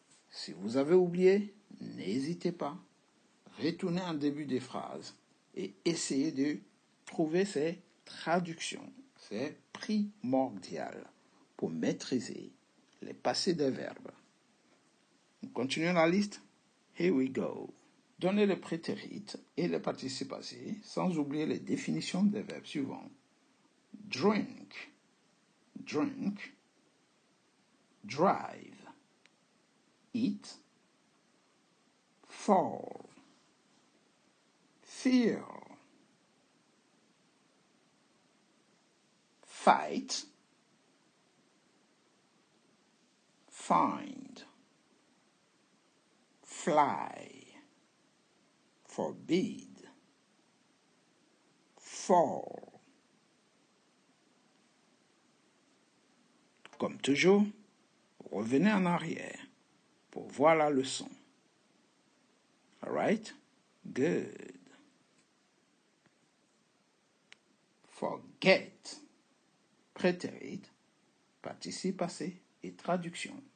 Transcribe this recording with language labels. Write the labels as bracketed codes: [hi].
[fr] Si vous avez oublié, n'hésitez pas. Retournez en début des phrases et essayez de trouver ces traductions. C'est primordial pour maîtriser les passés des verbes. Nous continuons la liste. [en] Here we go. [fr] Donnez le prétérit et le participe passé sans oublier les définitions des verbes suivants. [en] Drink, drink, drive, eat, fall, feel, fight, find, fly, forbid, fall. [fr] Comme toujours, revenez en arrière pour voir la leçon. [en] All right? Good. [fr] Forget. Prétérit, participe passé et traduction.